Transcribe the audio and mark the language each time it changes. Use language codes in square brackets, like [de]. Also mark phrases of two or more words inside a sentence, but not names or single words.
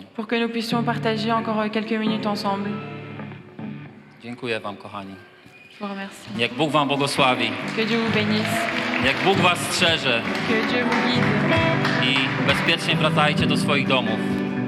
[fr] pour que nous puissions partager encore quelques minutes ensemble. [pl] Dziękuję wam, kochani. [fr] Je vous remercie. [pl] Niech Bóg wam błogosławi. [fr] Que Dieu vous bénisse, [pl] Niech Bóg was strzeże [fr] que Dieu vous guide [pl] i bezpiecznie wracajcie do swoich domów.